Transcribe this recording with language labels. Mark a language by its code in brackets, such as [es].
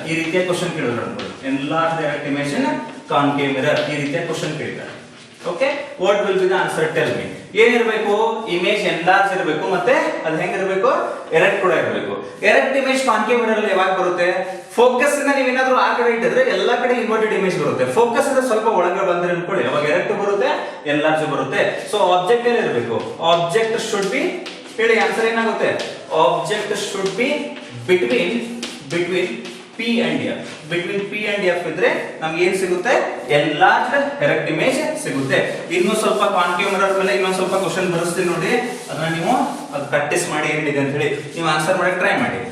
[kn] ಈ ರೀತಿಯ ಕ್ವಶನ್ ಕೇಳಿದ್ರು ಅನ್ಕೊಳ್ಳಿ. [en] enlarged erect image in concave mirror [kn] ಈ ರೀತಿಯ ಕ್ವಶನ್ ಕೇಳಿದ್ದಾರೆ. [en] Okay, what will be the answer? Tell me. [kn] ಏನಿರಬೇಕು? ಇಮೇಜ್ ಎನ್ಲಾರ್ಜ್ ಇರಬೇಕು, ಮತ್ತೆ ಅದು ಹೆಂಗಿರಬೇಕು? ಎರೆಕ್ಟ್ ಕೂಡ ಇರಬೇಕು. ಎರೆಕ್ಟ್ ಇಮೇಜ್ ಕಾನ್ಕೇವ್ ಮಿರರ್ ಅಲ್ಲಿ ಯಾವಾಗ ಬರುತ್ತೆ? ಫೋಕಸ್ ಇಂದ ನೀವೇನಾದ್ರೂ ಆ ಕಡೆ ಇಟ್ಟಿದ್ರೆ ಎಲ್ಲಾ ಕಡೆ ಇನ್ವರ್ಟೆಡ್ ಇಮೇಜ್ ಬರುತ್ತೆ. ಫೋಕಸ್ ಇಂದ ಸ್ವಲ್ಪ ಒಳಗೆ ಬಂದ್ರೆ ಅನ್ಕೊಳ್ಳಿ, ಅವಾಗ ಎರೆಕ್ಟ್ ಬರುತ್ತೆ, ಎನ್ಲಾರ್ಜ್ ಬರುತ್ತೆ. ಸೊ ಆಬ್ಜೆಕ್ಟ್ ಎಲ್ಲಿ ಇರಬೇಕು? [en] object should be, [kn] ಹೇಳಿ ಆನ್ಸರ್ ಏನಾಗುತ್ತೆ? [en] Object should be between P and F. Between P and F [kn] ಇದ್ರೆ ನಮ್ಗೆ ಏನ್ ಸಿಗುತ್ತೆ? [en] enlarged erect image ಸಿಗುತ್ತೆ. [kn] ಇನ್ನು ಸ್ವಲ್ಪ ಕಾನ್ಕೇವ್ ಮಿರರ್ ಮೇಲೆ ಇನ್ನೊಂದು ಸ್ವಲ್ಪ ಕ್ವಶನ್ ಬರೆಸ್ತೀನಿ ನೋಡಿ, ಅದನ್ನ ನೀವು ಅದು ಪ್ರಾಕ್ಟೀಸ್ ಮಾಡಿ ಏನಿದೆ ಅಂತ ಹೇಳಿ ನೀವು ಆನ್ಸರ್ ಮಾಡಕ್ಕೆ ಟ್ರೈ ಮಾಡಿ.